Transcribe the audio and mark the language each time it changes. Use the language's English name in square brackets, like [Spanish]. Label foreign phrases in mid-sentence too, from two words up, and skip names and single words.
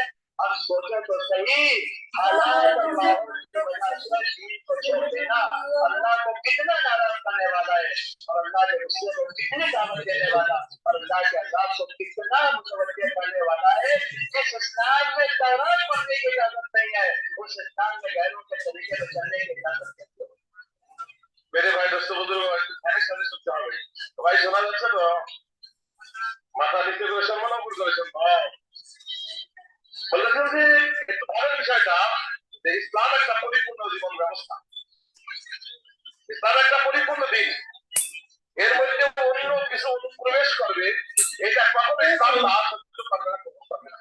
[Urdu] اب سوچے تو صحیح، حالات اور ماحول کی وجہ سے دین کو چھوڑ دینا اللہ کو کتنا ناراض کرنے والا ہے، اور اللہ کے غصے کو کتنی دعوت دینے والا، اور اللہ کے عذاب کو کتنا متوجہ کرنے والا ہے۔ اس اسلام میں تورات پڑھنے کی اجازت نہیں ہے، اس اسلام میں غیروں کے طریقے سے چلنے کی اجازت نہیں ہے۔ میرے بھائی دوستوں بزرگ [Bangla] শুনতে হবে তো ভাই শোনা যাচ্ছে তো মাথা দিতে করে শুনবো না উপর করে শুনবো বলতেছেন যে একটু ভালো বিষয়টা যে ইসলাম একটা পরিপূর্ণ জীবন ব্যবস্থা, ইসলাম একটা পরিপূর্ণ দিন, এর মধ্যে অন্য কিছু অনুপ্রবেশ করবে এটা কখনো ইসলাম না সহ্য করবে না।